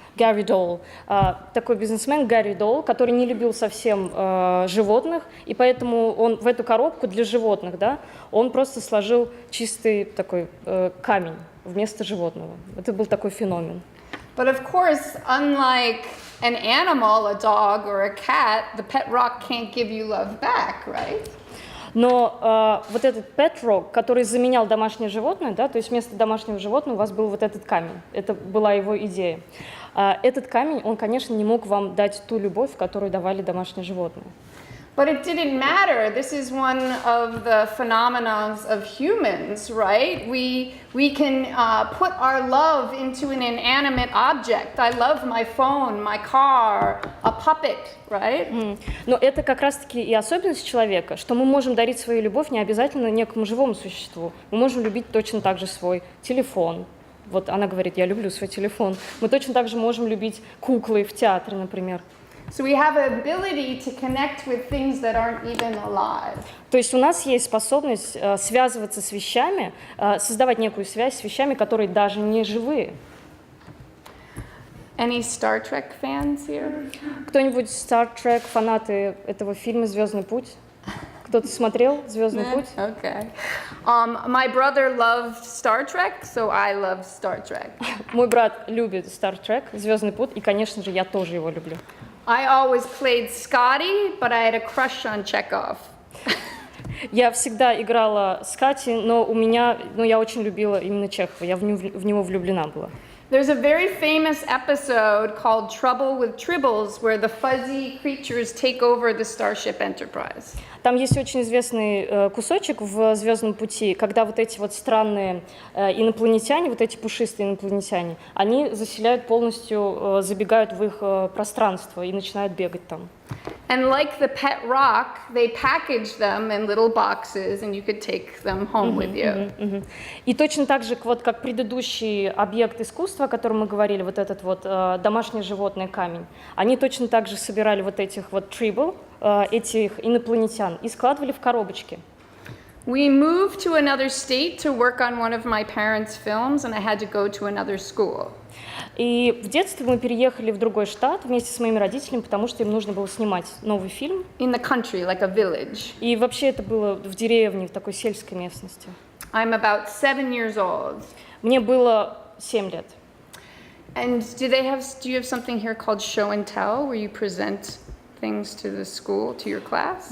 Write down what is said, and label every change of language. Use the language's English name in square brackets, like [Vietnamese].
[Russian] Гарри Долл, такой бизнесмен Гарри Долл, который не любил совсем животных, и поэтому он в эту коробку для животных, да, он просто сложил чистый такой камень вместо животного. Это был такой феномен. [English] But of course, unlike an animal, a dog or a cat, the pet rock can't give you love back, right? [Russian] Но вот этот pet rock, который заменял домашнее животное, да, то есть вместо домашнего животного у вас был вот этот камень. Это была его идея. Этот камень, он, конечно, не мог вам дать ту любовь, которую давали домашние животные. [English] But it didn't matter. This is one of the phenomena of humans, right? We can put our love into an inanimate object. I love my phone, my car, a puppet, right? [Russian] Но это как раз-таки и особенность человека, что мы можем дарить свою любовь не обязательно некому живому существу. Мы можем любить точно так же свой телефон. Вот она говорит, я люблю свой телефон. Мы точно так же можем любить куклы в театре, например. [English] So we have an ability to connect with things that aren't even alive. [Russian] То есть у нас есть способность связываться с вещами, создавать некую связь с вещами, которые даже не живые. [English] Any Star Trek fans here? [Russian] Кто-нибудь Star Trek, фанаты этого фильма «Звездный путь»? Кто-то смотрел «Звездный путь»? [English] Okay. My brother loved Star Trek, so I love Star Trek. [Russian] Мой брат любит Star Trek, «Звездный путь», и, конечно же, я тоже его люблю. [English] I always played Scotty, but I had a crush on Chekhov. [Russian] Я всегда играла с Катей, но я очень любила именно Чехова, я в него влюблена была. [English] There's a very famous episode called Trouble with Tribbles, where the fuzzy creatures take over the Starship Enterprise. [Russian] Там есть очень известный кусочек в «Звездном пути», когда вот эти вот странные инопланетяне, вот эти пушистые инопланетяне, они заселяют полностью, забегают в их пространство и начинают бегать там. [English] And like the pet rock, they package them in little boxes, and you could take them home with you. [Russian] И точно так же, вот как предыдущий объект искусства, о котором мы говорили, вот этот вот домашнее животное камень, они точно так же собирали вот этих вот tribal, этих инопланетян, и складывали в коробочки. [English] We moved to another state to work on one of my parents' films, and I had to go to another school. [Russian] И в детстве мы переехали в другой штат вместе с моими родителями, потому что им нужно было снимать новый фильм. [English] In the country, like a village. [Russian] И вообще это было в деревне, в такой сельской местности. [English] I'm about 7 years old. [Russian] Мне было 7 лет. [English] And do you have something here called show and tell, where you present things to the school, to your class?